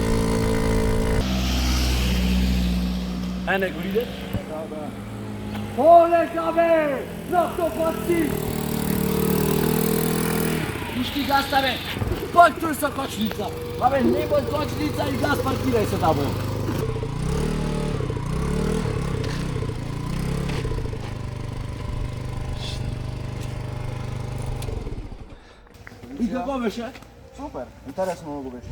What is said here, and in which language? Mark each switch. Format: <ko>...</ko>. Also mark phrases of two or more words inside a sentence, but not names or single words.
<mk>Не го иде? Да. Полека бе! На 100 пати! Пушти газта, бе! Паркуj са кочница! Абе, немој kočnica и газ паркирај се таму! И како беше? Супер, интересно много беше.</mk>